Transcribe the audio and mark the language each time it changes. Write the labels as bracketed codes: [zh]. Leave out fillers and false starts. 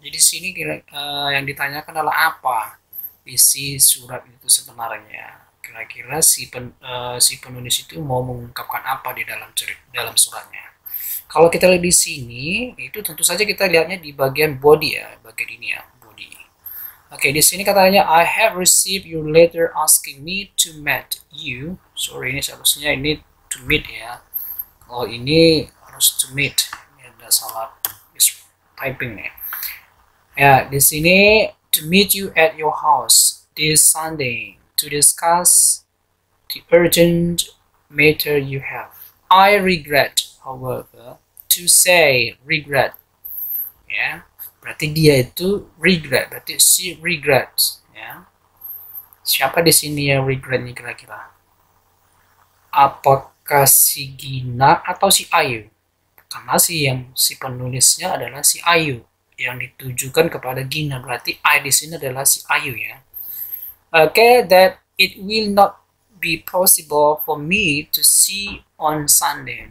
[id] Jadi sini yang ditanyakan adalah apa isi surat itu sebenarnya. Kira-kira si penulis itu mau mengungkapkan apa di dalam suratnya. Kalau kita lihat di sini, itu tentu saja kita lihatnya di bagian body ya, bagian ini ya, body. Oke, di sini katanya [en] I have received your letter asking me to meet you. [id] Sorry, ini seharusnya ini to meet ya. Kalau ini harus to meet. Ini ada salah typing nih. Ya, di sini [en] to meet you at your house this Sunday to discuss the urgent matter you have. I regret, however, to say regret. [id] Ya, berarti dia itu regret, berarti [en] she regrets. [id] Ya, siapa di sini yang regret nih kira-kira? Apakah si Gina atau si Ayu? Karena si penulisnya adalah si Ayu yang ditujukan kepada Gina, berarti I di sini adalah si Ayu ya. [en] Okay, that it will not be possible for me to see on Sunday.